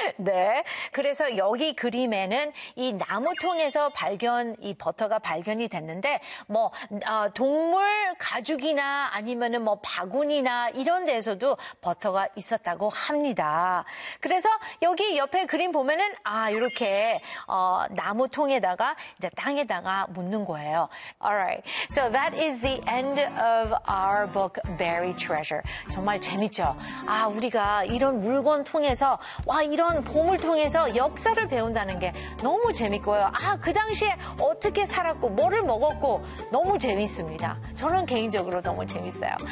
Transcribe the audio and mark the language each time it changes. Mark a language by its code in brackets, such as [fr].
[ko] 네, 그래서 여기 그림에는 이 나무통에서 발견 이 버터가 발견이 됐는데 뭐 동물 가죽이나 아니면은 뭐 바구니나 이런 데에서도 버터가 있었다고 합니다. 그래서 여기 옆에 그림 보면은 이렇게 나무통에다가 이제 땅에다가 묻는 거예요. [en] Alright, so that is the end of our book Buried Treasure. [ko] 정말 재밌죠? 우리가 이런 물건 통해서, 이런 보물 통해서 역사를 배운다는 게 너무 재밌고요. 그 당시에 어떻게 살았고, 뭐를 먹었고, 너무 재밌습니다. 저는 개인적으로 너무 재밌어요.